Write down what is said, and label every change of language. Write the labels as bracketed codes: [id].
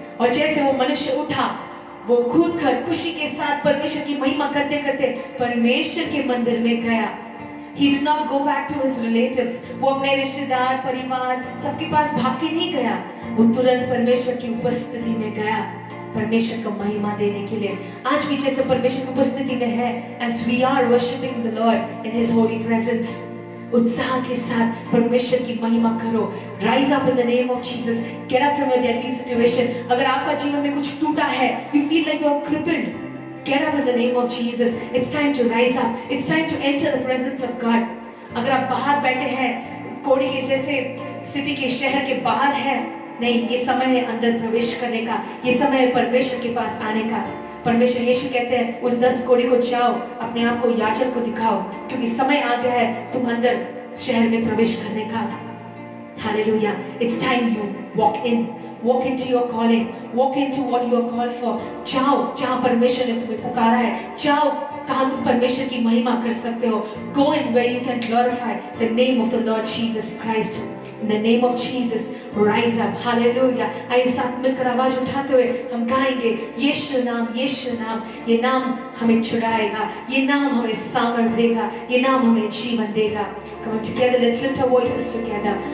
[hi] और जैसे वो मनुष्य उठा, वो कूदकर खुशी के साथ परमेश्वर की महिमा करते करते परमेश्वर के मंदिर में गया. [en] He did not go back to his relatives. [hi] वो अपने रिश्तेदार, परिवार, सबके पास भाग के नहीं गया. वो तुरंत परमेश्वर की उपस्थिति में गया, परमेश्वर को महिमा देने के लिए. आज भी जैसे परमेश्वर की उपस्थिति में है, [en] as we are worshiping the Lord in His holy presence, [hi] उत्साह के साथ परमेश्वर की महिमा करो. [en] Rise up in the name of Jesus. Get up from your deadly situation. [hi] अगर आपका जीवन में कुछ टूटा है, [en] you feel like you are crippled, get up in the name of Jesus. It's time to rise up. It's time to enter the presence of God. [hi] अगर आप बाहर बैठे हैं, कोड़ी के जैसे सिटी के शहर के बाहर है, नहीं, ये समय है अंदर प्रवेश करने का. ये समय है परमेश्वर के पास आने का. परमेश्वर यीशु कहते हैं उस 10 कोड़ी को जाओ, अपने आप को याजक को दिखाओ, क्योंकि समय आ गया है तुम अंदर शहर में प्रवेश करने का. [en] Hallelujah. It's time you walk in. Walk into your calling. Walk into what you are called for. [hi] जाओ जहाँ परमेश्वर ने तुम्हें पुकारा है. जाओ कहाँ तुम परमेश्वर की महिमा कर सकते हो. [en] Go in where you can glorify the name of the Lord Jesus Christ. In the name of Jesus, rise up. Hallelujah. [hi] आइए साथ मिलकर आवाज उठाते हुए हम गाएंगे यीशु नाम, यीशु नाम. ये नाम हमें छुड़ाएगा, ये नाम हमें सामर्थ देगा, ये नाम हमें जीवन देगा. [en] Come on together, let's lift our voices together.